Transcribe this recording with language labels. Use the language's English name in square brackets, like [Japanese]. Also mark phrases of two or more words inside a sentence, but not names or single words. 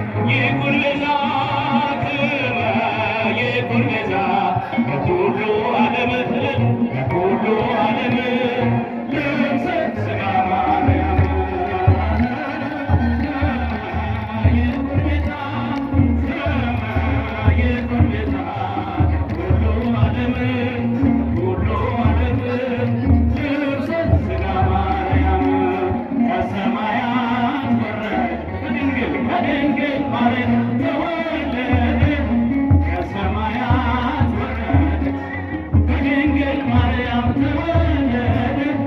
[Geez] ይኩን ቤዛክመ ይኩን ቤዛ ለኩሉ ዓለም ለኩሉ ዓለም ልብሰ ሥጋ ማርያም ይኩን ቤዛክመ ይኩን ቤዛ ለኩሉ ዓለም ለኩሉ ዓለም ልብሰ ሥጋ ማርያም [Amharic] ከሰማያት ወረደ ከድንግል ከድንግል ማርያም ተወለደ ከሰማያት ወረደ ከድንግል ማርያም ተወለደ